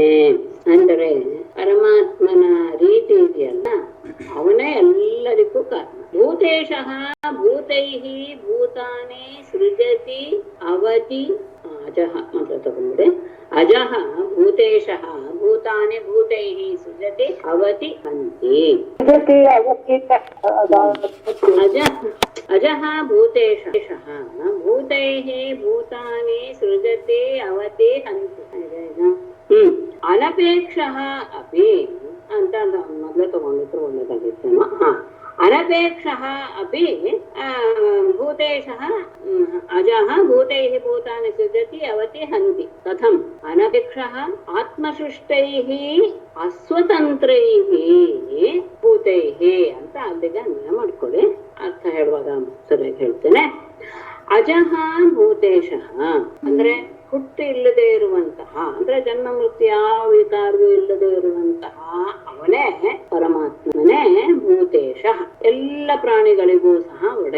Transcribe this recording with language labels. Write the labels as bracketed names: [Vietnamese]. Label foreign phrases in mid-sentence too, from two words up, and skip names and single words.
[Kannada] ಅಂದರೆ ಪರಮಾತ್ಮನ ರೀತಿ ಇದೆಯಲ್ಲ, ಅವನೇ ಎಲ್ಲರಿಗೂ ಕಾರಣ. [Sanskrit] ಭೂತೇಶಃ ಭೂತೈಃ ಭೂತಾನಿ ಸೃಜತಿ ಅವತಿ ಅಜಃ [Kannada] ಅಂತ ತಗೊಂಡ್ರೆ, [Sanskrit] ಅಜಃ ಭೂತೇಶಃ ಭೂತಾನಿ ಭೂತೈಃ ಸೃಜತಿ ಅವತಿ ಹಂತಿ. ಅಜಃ ಭೂತೇಶಃ ಭೂತೈಃ ಭೂತಾನಿ ಸೃಜತಿ ಅವತಿ ಹಂತಿ. ಅನಪೇಕ್ಷಃ ಅಪಿ [Kannada] ಅಂತ ಮೊದಲು ತಗೊಂಡಿದ್ರು ಒಳ್ಳೆದಾಗಿತ್ತೇನೋ. [Sanskrit] ಅನಪೇಕ್ಷಃ ಅಪಿ ಭೂತೇಶಃ ಅಜಃ ಭೂತೈಃ ಭೂತಾನಿ ಸೃಜತಿ ಅವತಿ ಹಂತಿ. ಕಥಂ ಅನಪೇಕ್ಷಃ ಆತ್ಮಸೃಷ್ಟೈಃ ಅಸ್ವತಂತ್ರೈಃ ಭೂತೈಃ [Kannada] ಅಂತ ಅಲ್ಲಿಗೆ ಅನ್ವಯ ಮಾಡ್ಕೊಳ್ಳಿ. ಅರ್ಥ ಹೇಳುವಾಗ ಸರಿಯಾಗಿ ಹೇಳ್ತೇನೆ. [Sanskrit] ಅಜಃ ಭೂತೇಶಃ [Kannada] ಅಂದ್ರೆ ಹುಟ್ಟು ಇಲ್ಲದೆ ಇರುವಂತಹ, ಅಂದ್ರೆ ಜನ್ಮ ಮೃತ್ಯು ಯಾವ ವಿಕಾರವೂ ಇಲ್ಲದೆ ಇರುವಂತಹ ಅವನೇ ಪರಮಾತ್ಮನೇ ಭೂತೇಶ, ಎಲ್ಲ ಪ್ರಾಣಿಗಳಿಗೂ ಸಹ ಒಡೆಯ.